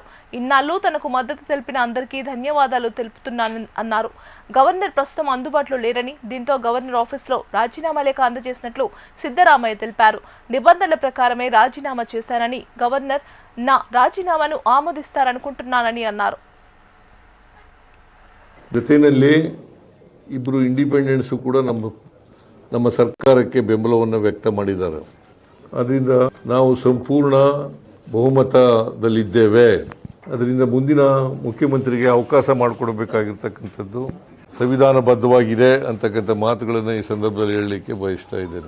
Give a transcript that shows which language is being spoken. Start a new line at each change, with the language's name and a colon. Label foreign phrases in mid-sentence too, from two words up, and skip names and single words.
Telugu: ఇన్నాళ్ళు తనకు మద్దతు తెలిపిన అందరికీ ధన్యవాదాలు తెలుపుతున్నానని అన్నారు. గవర్నర్ ప్రస్తుతం అందుబాటులో లేరని, దీంతో గవర్నర్ ఆఫీసులో రాజీనామా లేఖ అందజేసినట్లు సిద్ధరామయ్య తెలిపారు. నిబంధనల ప్రకారమే రాజీనామా చేశానని, గవర్నర్ నా రాజీనామాను ఆమోదిస్తారనుకుంటున్నానని అన్నారు.
Kannada: ಜೊತೆಯಲ್ಲಿ ಇಬ್ಬರು ಇಂಡಿಪೆಂಡೆನ್ಸ್ ಕೂಡ ನಮ್ಮ ಸರ್ಕಾರಕ್ಕೆ ಬೆಂಬಲವನ್ನು ವ್ಯಕ್ತ ಮಾಡಿದ್ದಾರೆ. ಅದರಿಂದ ನಾವು ಸಂಪೂರ್ಣ ಬಹುಮತದಲ್ಲಿದ್ದೇವೆ. ಅದರಿಂದ ಮುಂದಿನ ಮುಖ್ಯಮಂತ್ರಿಗೆ ಅವಕಾಶ ಮಾಡಿಕೊಡಬೇಕಾಗಿರ್ತಕ್ಕಂಥದ್ದು ಸಂವಿಧಾನಬದ್ಧವಾಗಿದೆ ಅಂತಕ್ಕಂಥ ಮಾತುಗಳನ್ನು ಈ ಸಂದರ್ಭದಲ್ಲಿ ಹೇಳಲಿಕ್ಕೆ ಬಯಸ್ತಾ ಇದ್ದೇನೆ.